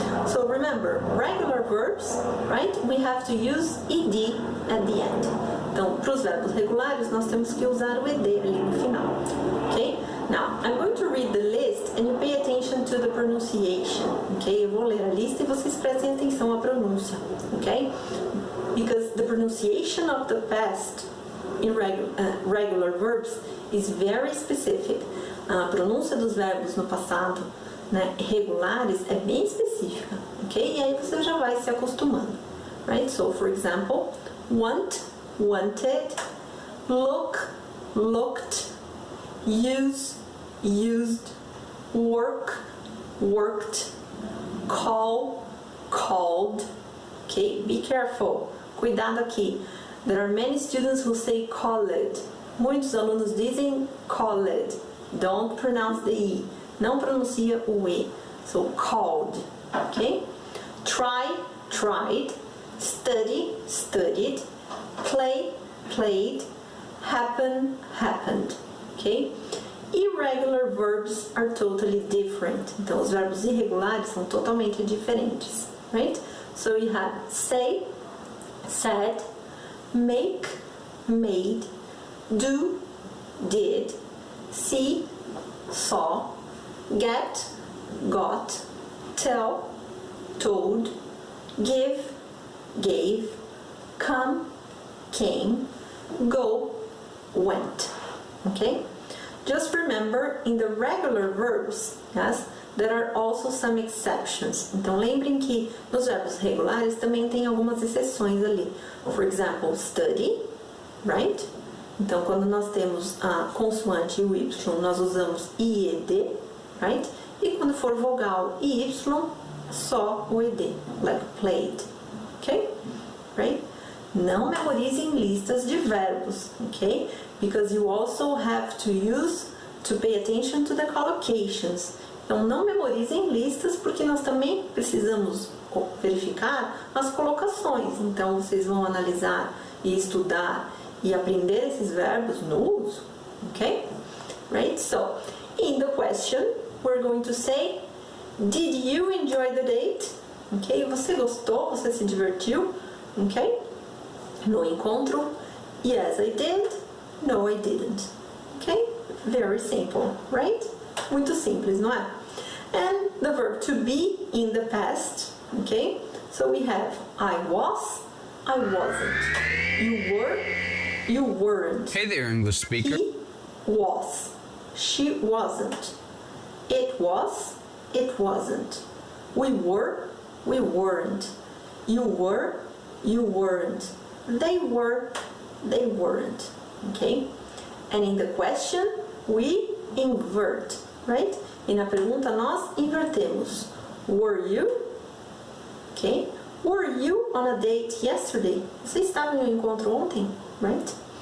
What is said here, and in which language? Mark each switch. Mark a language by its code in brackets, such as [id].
[en] So remember, regular verbs, right? We have to use ed at the end. [pt] Então, para os verbos regulares, nós temos que usar o ed ali no final, ok? [en] Now, I'm going to read the list and you pay attention to the pronunciation, ok? [pt] Eu vou ler a lista e vocês prestem atenção à pronúncia, ok? [en] Because the pronunciation of the past irregular verbs is very specific. [pt] A pronúncia dos verbos no passado, né, regulares é bem específica, ok? E aí você já vai se acostumando, right? [en] So, for example, want, wanted, look, looked, use, used, work, worked, call, called. Okay, be careful. [pt] Cuidado aqui. [en] There are many students who say called. [pt] Muitos alunos dizem called. [en] Don't pronounce the E. [pt] Não pronuncia o E. [en] So, called. [pt] Okay? [en] Try, tried. Study, studied. Play, played. Happen, happened. Okay? Irregular verbs are totally different. [pt] Então, os verbos irregulares são totalmente diferentes. [en] Right? So, you have say, said, make, made, do, did, see, saw, get, got, tell, told, give, gave, come, came, go, went. Okay? Just remember, in the regular verbs, yes, there are also some exceptions. [pt] Então, lembrem que nos verbos regulares também tem algumas exceções ali. [en] For example, study, right? [pt] Então, quando nós temos a consoante e o Y, nós usamos IED, right? E quando for vogal e Y, só o ED, [en] like played, [pt] ok? Right? Não memorizem listas de verbos, ok? [en] Because you also have to pay attention to the collocations. [pt] Então, não memorizem listas, porque nós também precisamos verificar as colocações. Então, vocês vão analisar e estudar e aprender esses verbos no uso, ok? [en] Right? So, in the question, we're going to say, did you enjoy the date? [pt] Ok? Você gostou? Você se divertiu? Ok? No encontro, [en] yes, I did. No, I didn't. [pt] Ok? [en] Very simple, right? [pt] Muito simples, não é? [en] And the verb to be in the past, okay? So we have I was, I wasn't. You were, you weren't. Hey there, English speaker. He was, she wasn't. It was, it wasn't. We were, we weren't. You were, you weren't. They were, they weren't. Okay? And in the question, we invert, right? [pt] E na pergunta nós invertemos. [en] Were you? Okay? Were you on a date yesterday? [pt] Você estava em um encontro ontem, right?